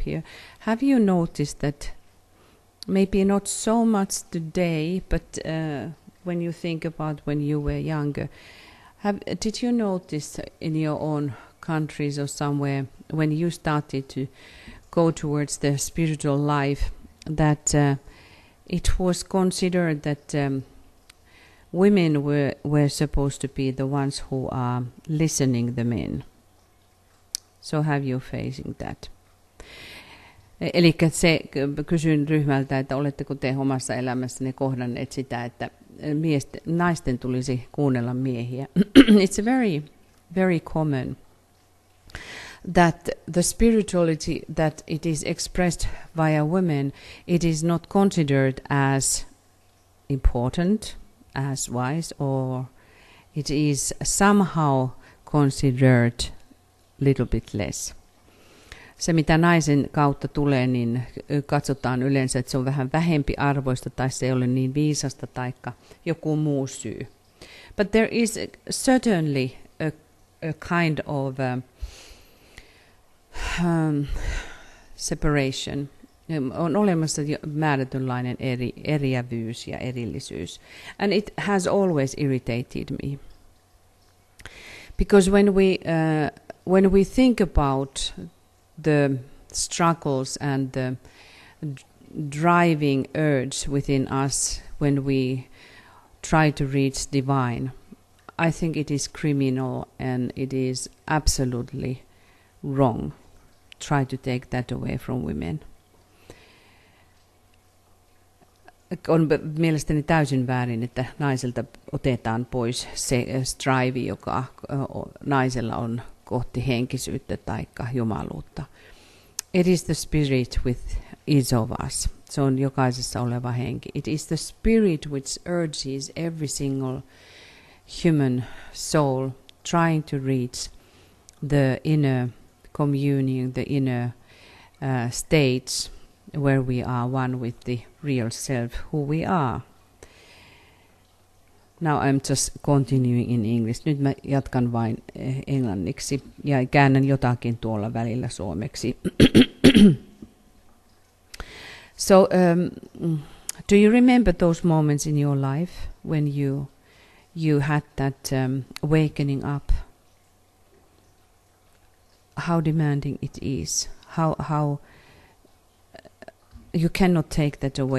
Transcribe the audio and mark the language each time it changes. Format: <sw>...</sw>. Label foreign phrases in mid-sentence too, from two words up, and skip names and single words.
<en>here, have you noticed that maybe not so much today, but when you think about when you were younger, did you notice in your own countries or somewhere when you started to go towards the spiritual life that it was considered that women were supposed to be the ones who are listening the men? So have you facing that?</en> <fi>Eli kysyn ryhmältä, että oletteko te omassa elämässänne kohdanneet sitä, että naisten tulisi kuunnella miehiä.</fi> <en>It's very, very common. that the spirituality that it is expressed via women, it is not considered as important, as wise, or it is somehow considered little bit less.</en> <fi>Se, mitä naisen kautta tulee, niin katsotaan yleensä, että se on vähän vähempi arvoista tai se ei ole niin viisasta tai joku muu syy.</fi> <en>But there is certainly a kind of separation.</en> <fi>On olemassa määrätynlainen eriävyys ja erillisyys.</fi> <en>And it has always irritated me. Because when we think about the struggles and the driving urge within us when we try to reach divine, I think it is criminal and it is absolutely wrong. Try to take that away from women.</en> <fi>On mielestäni täysin väärin, että naiselta otetaan pois se strive, joka naisella on kohti henkisyyttä tai jumaluutta.</fi> <en>It is the spirit with each of us.</en> <fi>Se on jokaisessa oleva henki.</fi> <en>It is the spirit which urges every single human soul trying to reach the inner communion, the inner states where we are one with the real self, who we are. Now I'm just continuing in English.</en> <fi>Nyt mä jatkan vain englanniksi ja käännän jotakin tuolla välillä suomeksi.</fi> <en>So, do you remember those moments in your life when you had that awakening up? How demanding it is. How you cannot take that away.</en>